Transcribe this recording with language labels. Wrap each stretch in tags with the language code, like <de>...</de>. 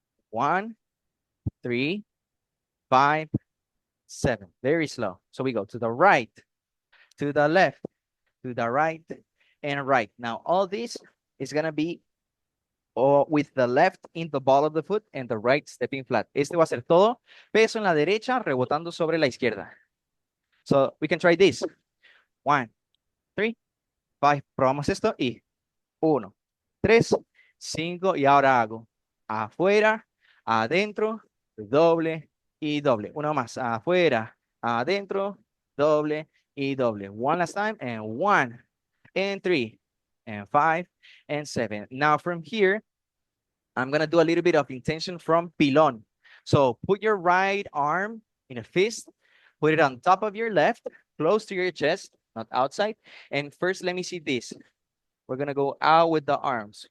<en>1, 3, 5, 7. Very slow. So we go to the right, to the left, to the right, and right. Now all this is going to be with the left in the ball of the foot and the right stepping flat.</en> <es>Este va a ser todo peso en la derecha rebotando sobre la izquierda.</es> <en>So we can try this.</en> <es>1, 3, 5. Probamos esto y 1, 3, 5. Y ahora hago afuera, adentro, doble y doble. Uno más. Afuera, adentro, doble y doble.</es> <en>One last time. And 1, and 3, and 5, and 7. Now from here, I'm going to do a little bit of intention from pilon. So put your right arm in a fist, put it on top of your left, close to your chest, not outside. And first, let me see this. We're going to go out with the arms.</en>